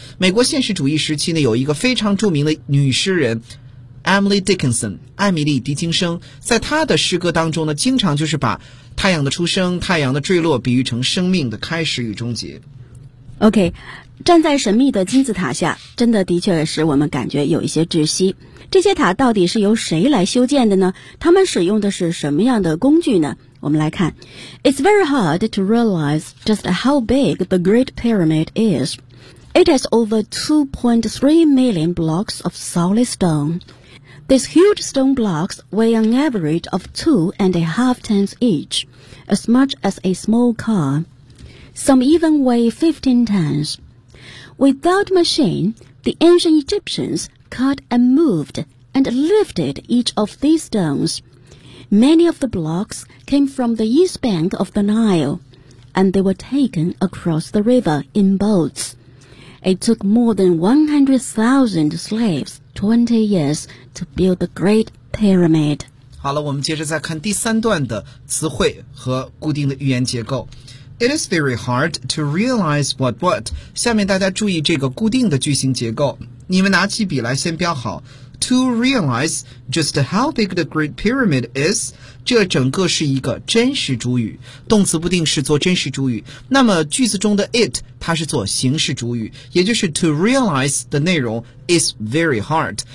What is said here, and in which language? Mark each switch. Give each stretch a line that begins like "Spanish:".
Chinese: 美国现实主义时期呢，有一个非常著名的女诗人 Emily Dickinson, 艾米丽·狄金生，在她的诗歌当中呢，经常就是把太阳的出生、太阳的坠落比喻成生命的开始与终结。 OK, 站在神秘的金字塔下，真的的确使我们感觉有一些窒息。这些塔到底是由谁来修建的呢？他们使用的是什么样的工具呢？我们来看。
English: It's very hard to realize just how big the Great Pyramid is. It has over 2.3 million blocks of solid stone. These huge stone blocks weigh an average of 2.5 tons each, as much as a small car. Some even weigh 15 tons. Without machine, the ancient Egyptians... cut and moved and lifted each of these stones. Many of the blocks came from the east bank of the Nile, and they were taken across the river in boats. It took more than 100,000 slaves 20 years to build the Great Pyramid.
Chinese: 好了，我们接着再看第三段的词汇和固定的语言结构。
English: It is very hard to realize what what.
Chinese: 下面大家注意这个固定的句型结构。你们拿起笔来先标好
English: To realize just how big the Great Pyramid is
Chinese: 这整个是一个真实主语，动词不定式做真实主语。那么句子中的 it 它是做形式主语，也就是 to realize 的内容 is very hard。